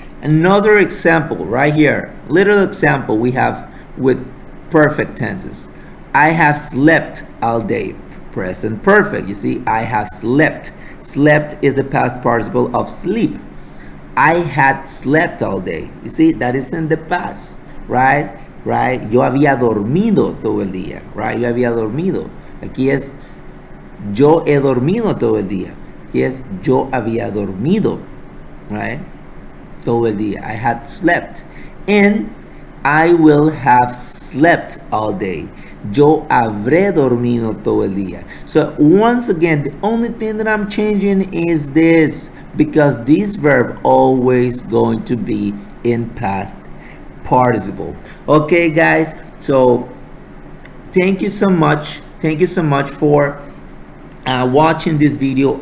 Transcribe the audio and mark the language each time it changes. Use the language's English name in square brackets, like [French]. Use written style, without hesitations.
[English] Another example right here, little example we have with perfect tenses. I have slept all day, present perfect. You see, I have slept. Slept is the past participle of sleep. I had slept all day. You see, that is in the past, right? [Spanish] Yo había dormido todo el día, right? Yo había dormido. Aquí es yo he dormido todo el día. Aquí es yo había dormido, right? Todo el día. [English] I had slept. And I will have slept all day. [Spanish] Yo habré dormido todo el día. [English] So once again, the only thing that I'm changing is this, because this verb always going to be in past participle. Okay, guys. So thank you so much. Thank you so much for watching this video.